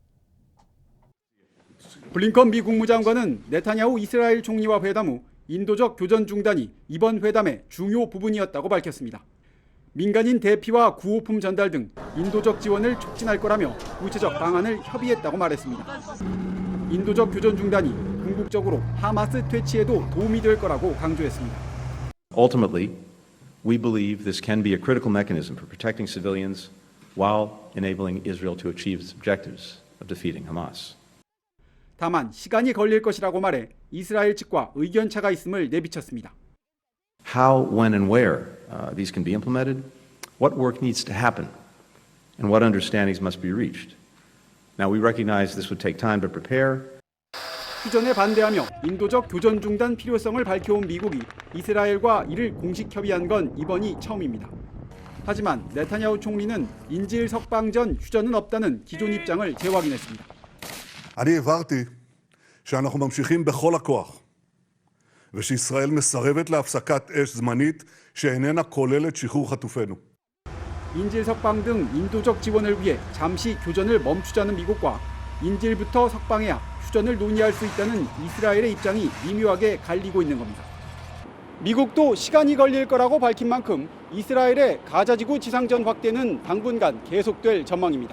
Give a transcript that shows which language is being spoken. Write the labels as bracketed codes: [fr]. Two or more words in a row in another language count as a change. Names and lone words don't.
[ko] 블링컨 미 국무장관은 네타냐후 이스라엘 총리와 회담 후 인도적 교전 중단이 이번 회담의 중요 부분이었다고 밝혔습니다. 민간인 대피와 구호품 전달 등 인도적 지원을 촉진할 거라며 구체적 방안을 협의했다고 말했습니다. 인도적 교전 중단이 궁극적으로 하마스 퇴치에도 도움이 될 거라고 강조했습니다. [en] Ultimately, we believe this can be a critical mechanism for protecting civilians while enabling Israel to achieve its objectives of defeating Hamas. [ko] 다만 시간이 걸릴 것이라고 말해 이스라엘 측과 의견차가 있음을 내비쳤습니다. [en] How, when, and where these can be implemented, what work needs to happen, and what understandings must be reached. Now, we recognize this would take time to prepare. [ko] 휴전에 반대하며 인도적 교전 중단 필요성을 밝혀온 미국이 이스라엘과 이를 공식 협의한 건 이번이 처음입니다. 하지만 네타냐후 총리는 인질 석방 전 휴전은 없다는 기존 입장을 재확인했습니다. [he] אני הבהרתי שאנחנו ממשיכים בכל הכוח ושישראל מסרבת להפסקת אש זמנית שאיננה כוללת שחרור חטופינו. [ko] 인질 석방 등 인도적 지원을 위해 잠시 교전을 멈추자는 미국과 인질부터 석방해야 휴전을 논의할 수 있다는 이스라엘의 입장이 미묘하게 갈리고 있는 겁니다. 미국도 시간이 걸릴 거라고 밝힌 만큼 이스라엘의 가자지구 지상전 확대는 당분간 계속될 전망입니다.